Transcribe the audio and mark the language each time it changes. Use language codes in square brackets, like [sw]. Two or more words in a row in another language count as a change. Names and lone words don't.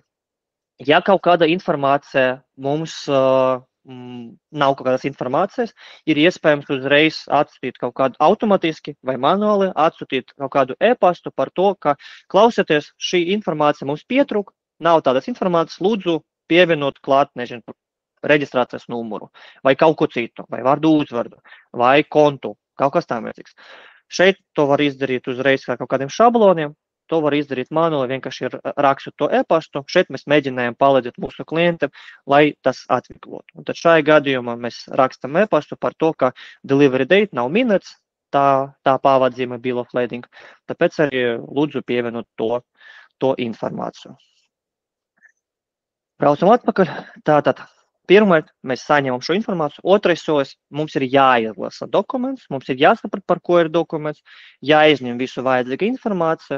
[lv] Ja kaut kāda informācija mums nav kaut kādas informācijas, ir iespējams uzreiz atsūtīt kaut kādu automatiski vai manuāli, atsūtīt kaut kādu e-pastu par to, ka klausieties, šī informācija mums pietrūk, nav tādas informācijas, lūdzu pievienot klāt, nezinu, reģistrācijas numuru, vai kaut ko citu, vai vārdu uzvārdu, vai kontu, kaut kas tam vajadzīgs. Šeit to var izdarīt uzreiz kā kaut kādiem šabloniem, to var izdarīt manuāli, vienkārši rakstot to e-pastu. Šeit mēs mēģinājām palīdzēt mūsu klientiem, lai tas atvieglotu. Un tad šajā gadījumā mēs rakstam e-pastu par to, ka [en] delivery date [lv] nav minēts, tā pavadzīme [en] bill of lading, [lv] tāpēc arī lūdzu pievienot to informāciju. Braucam atpakaļ. Tātad, pirmais, mēs saņemam šo informāciju. Otrais solis, mums ir jāizlasa dokuments, mums ir jāsaprot, par ko ir dokuments, jāizņem visu vajadzīgu informāciju.